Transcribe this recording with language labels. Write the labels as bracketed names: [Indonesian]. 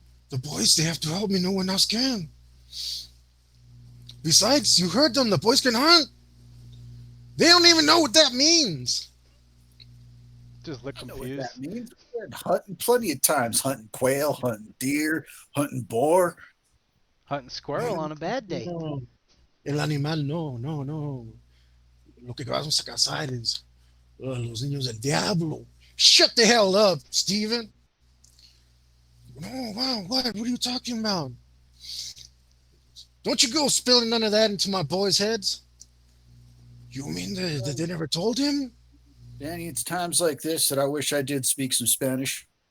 [English] The boys, they have to help me. No one else can. Besides, you heard them. The boys can hunt. They don't even know what that means. Just look I know what that confused. means. We've been hunting plenty of times, hunting quail, hunting deer, hunting boar. Hunting squirrel on a bad day. [Spanish] No. El animal, no. Lo que vamos a cazar es los niños del diablo. [English] Shut the hell up, Steven. No, wow, what? What are you talking about? Don't you go spilling none of that into my boys' heads. You mean that they never told him? Danny, it's times like this that I wish I did speak some Spanish.